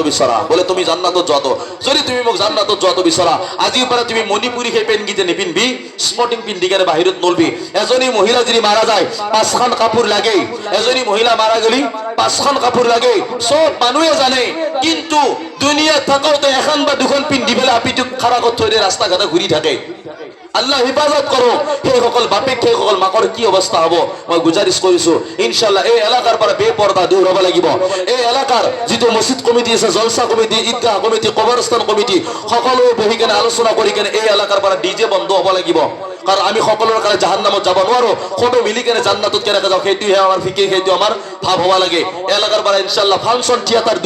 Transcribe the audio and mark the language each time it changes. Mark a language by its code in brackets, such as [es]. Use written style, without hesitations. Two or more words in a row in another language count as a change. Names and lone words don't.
[as] বিচৰা বোলে তুমি জান্নাতত যোৱাটো যদি তুমি মোক জান্নাতত যোৱাটো বিচৰা আজিৰ পৰা তুমি মণিপুৰী সেই পেনগীতে নিপিন্ধবি স্পৰ্টিং পিন্ধি কেনে বাহিৰত নলবি এজনী মহিলা যদি মাৰা যায় 5খন কাপোৰ লাগে এজনী মহিলা মাৰা গলি 5খন কাপোৰ লাগে সব মানুহে জানে কিন্তু দুনিয়াত থাকোতে এখন বা দুখন পিন্ধি পেলাই আপিটোক খাৰা কৰি থৈ দিয়ে ৰাস্তা ঘাটে ঘূৰি থাকে আল্লাহ হিফাজত করো সেইসকল বাপেক সেইসকল মাকৰ কি অৱস্থা হ'ব মই গুজাৰিছ কৰিছো ইনশাআল্লাহ এই এলেকাৰ পৰা বেপৰ্দা দূৰ হ'ব লাগিব এই এলেকাৰ যিটো মছজিদ কমিটি আছে জলসা কমিটি ঈদগাহ কমিটি কবৰস্থান কমিটি সকলোৱে বহি কেনে আলোচনা কৰি কেনে এই এলেকাৰ পৰা ডিজে বন্ধ হ'ব লাগিব কাৰণ আমি সকলোৰে কাৰণে জাহান্নামত যাব নোৱাৰো সবে মিলি কেনে জান্নাতত কেনেকৈ যাওঁ সেইটোহে আমাৰ ফিকিৰ সেইটো আমাৰ ভাৱ হ'ব লাগে এলেকাৰ পৰা ইনশাআল্লাহ ফাংচন থিয়েটাৰ দূৰ